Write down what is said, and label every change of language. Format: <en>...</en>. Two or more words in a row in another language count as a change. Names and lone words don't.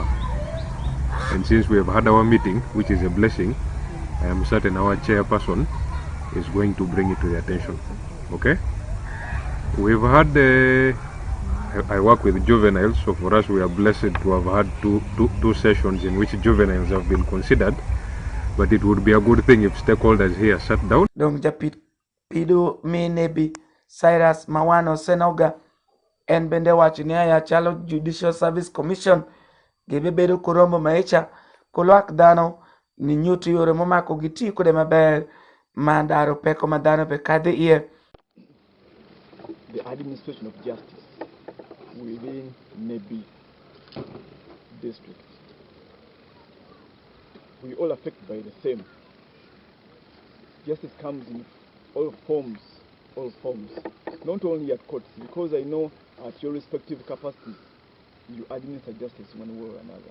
<en>And since we have had our meeting, which is a blessing, I am certain our chairperson is going to bring it to the attention. Okay? We've had I work with juveniles, so for us we are blessed to have had two sessions in which juveniles have been considered. But it would be a good thing if stakeholders here sat down.</en> <luo>Dong japit Pido Minebi Cyrus Mawano Senoga en bende wacho ni aya chalo Judicial Service Commission gibi bedo korombo maicha kolwak dhano ni nyuto yore momako giti kode maber mandaro peko madhano pe kadhi iye.</luo> <en>The administration of justice within Nebi district. We all affected by the same. Justice comes in all forms, not only at courts, because I know at your respective capacities, you administer justice one way or another.</en>